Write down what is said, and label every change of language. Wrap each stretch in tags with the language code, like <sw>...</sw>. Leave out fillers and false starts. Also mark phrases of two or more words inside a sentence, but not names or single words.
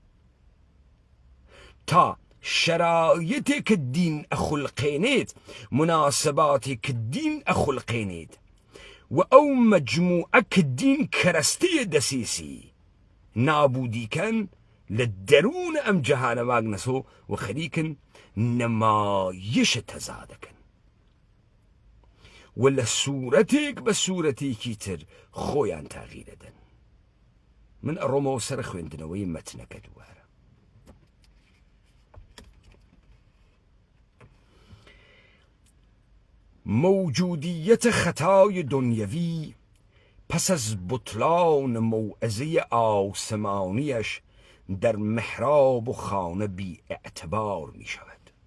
<sdh>تا شەرایەتێک کە دین ئەخولقێنێت مناسباتێک کە دین ئەخولقێنێت و ئەو مەجموعە کە دین کەرەستەیە دەسیسی نابودیکەن لە دەروونە ئەم جەهانە ماگنەسۆ و خەریکن نەمایشە تەزا دەکەن و لە سوورەتێک بە سوورەتێکی تر خۆیان تاغیر دەدەن من ئەڕۆمەوە سەر خوێندنەوەی مەتنەکە دووارە</sdh> <fa>موجودیت خطای دنیوی پس از بطلان موعظه آسمانیش در محراب و خانه بی اعتبار می شود</fa>